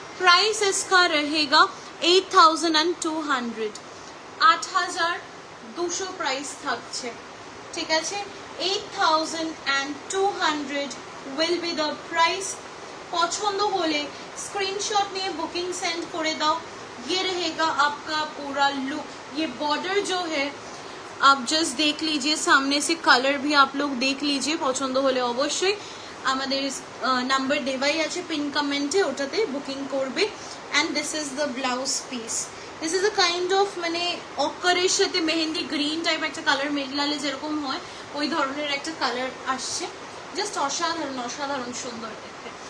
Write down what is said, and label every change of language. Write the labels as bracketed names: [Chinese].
[Bangla] Price [Hindi] इसका रहेगा 8200, [Bangla] 8200 price থাকছে, ঠিক আছে? [English] 8200 will be the price। [Bangla] পছন্দ হলে স্ক্রিনশট নিয়ে বুকিং সেন্ড করে দাও। [Hindi] ये रहेगा आपका पूरा लुक। ये बॉर्डर जो है आप जस्ट देख लीजिए, सामने से कलर भी आप लोग देख लीजिए। [Bangla] পছন্দ হলে অবশ্যই আমাদের নাম্বার দেওয়াই আছে পিন কমেন্টে, ওটাতে বুকিং করবে। [English] And this is the blouse piece. [Bangla] This is a kind of মানে অকারের সাথে মেহেন্দি গ্রিন টাইপ একটা কালার মেঘলালে যেরকম হয় ওই ধরনের একটা কালার আসছে, জাস্ট অসাধারণ অসাধারণ সুন্দর দেখতে।